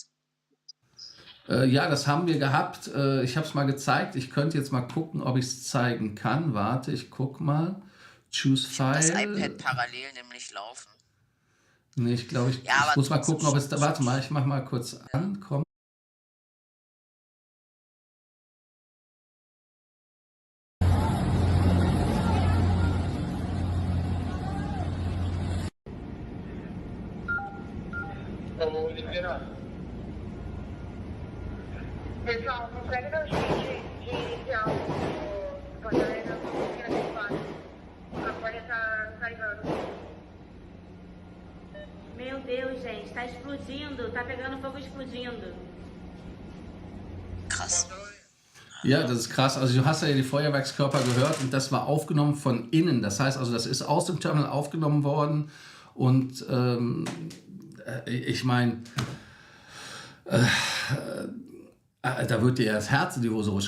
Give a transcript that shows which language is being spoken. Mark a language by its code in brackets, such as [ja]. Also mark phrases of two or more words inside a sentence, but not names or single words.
[de] Ja, das haben wir gehabt. Ich habe es mal gezeigt. Ich könnte jetzt mal gucken, ob ich es zeigen kann. Warte, ich guck mal. Choose Ich habe das File. iPad parallel nämlich laufen. Nee, ich glaube, ich Ja, aber muss mal trotzdem gucken, ob es da. schon- Warte mal, ich mache mal kurz an. Komm. [pt] Ô, Oliveira. Pessoal, consegue dar um jeito de iniciar o Fortaleza aqui naquele espaço? A folha tá carregando. Meu Deus, gente, tá explodindo, tá pegando fogo explodindo. [de] Krass. Ja, das ist krass. Also du hast ja die Feuerwerkskörper gehört und das war aufgenommen von innen. Das heißt also, das ist aus dem Terminal aufgenommen worden und ich meine, da wird dir das Herz in die Hose rutschen.